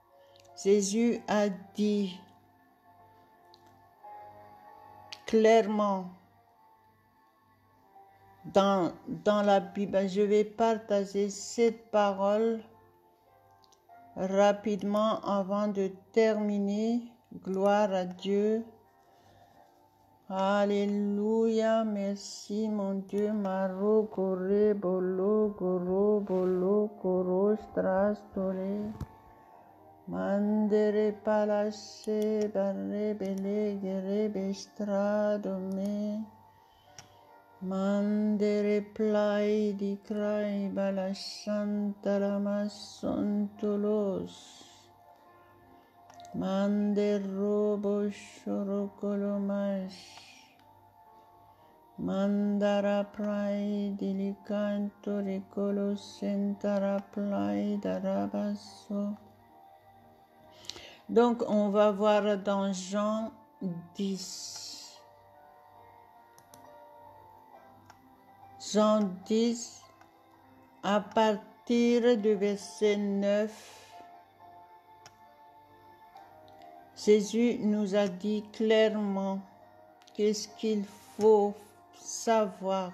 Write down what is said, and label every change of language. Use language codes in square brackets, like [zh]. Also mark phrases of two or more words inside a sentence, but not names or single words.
[fr] Jésus a dit, clairement dans la Bible. Je vais partager cette parole rapidement avant de terminer. Gloire à Dieu. Alléluia, merci mon Dieu. Maro, Coré, Bolo, Goro, Bolo, Coro, Strastore. Mandere palace, barre, bele, gere, bestradome. Mandere plai di crai, balasanta lama sontolos. Manderobo shorokolomash. Mandara prai dilicanto ricolo sentara plai darabasso. Donc on va voir dans Jean 10. Jean 10 à partir du verset 9. Jésus nous a dit clairement qu'est-ce qu'il faut savoir.